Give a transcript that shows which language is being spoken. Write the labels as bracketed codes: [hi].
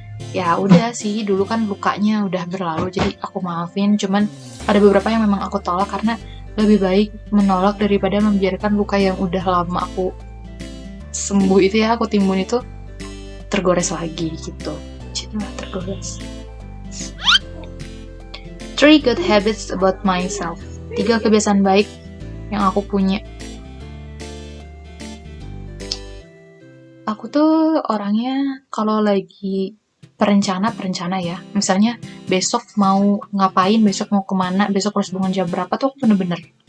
[id] Ya udah sih, dulu kan lukanya udah berlalu, jadi aku maafin. Cuman ada beberapa yang memang aku tolak karena lebih baik menolak daripada membiarkan luka yang udah lama aku sembuh itu ya, aku timbun itu tergores lagi gitu. Cina tergores. [en] 3 good habits about myself. [id] 3 kebiasaan baik yang aku punya. Aku tuh orangnya kalau lagi perencana ya. Misalnya besok mau ngapain, besok mau kemana, besok harus bangun jam berapa tuh aku bener-bener.